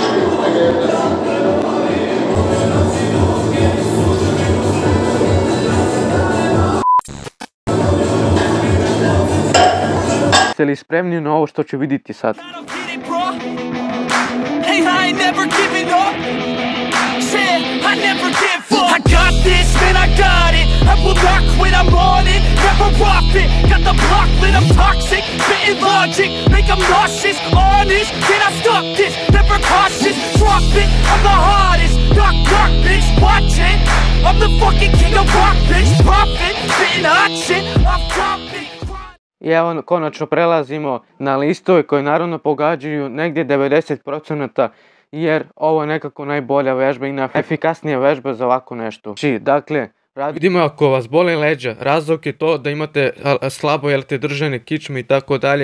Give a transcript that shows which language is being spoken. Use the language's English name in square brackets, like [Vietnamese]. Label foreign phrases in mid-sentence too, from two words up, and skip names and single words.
[Serbian] Ste li spremni na ovo što ću vidjeti sad? [English] I got this, man, I got it. I will not quit, I'm on it. Never off it. Got the block lit, I'm toxic. Spitting logic, make them nauseous. Honest, can I stop this? Never cautious, drop it. I'm the hottest. Knock, knock, bitch, watch it. I'm the fucking king of rock, bitch. Profit, spitting hot shit. I'm dropping. [Serbian] I evo konačno prelazimo na listove koji naravno pogađaju negdje 90%, jer ovo je nekako najbolja vežba i najefikasnija vežba za ovako nešto. Dakle, Vidimo ako vas bole leđa, razlog je to da imate slabo držane kičme i tako dalje.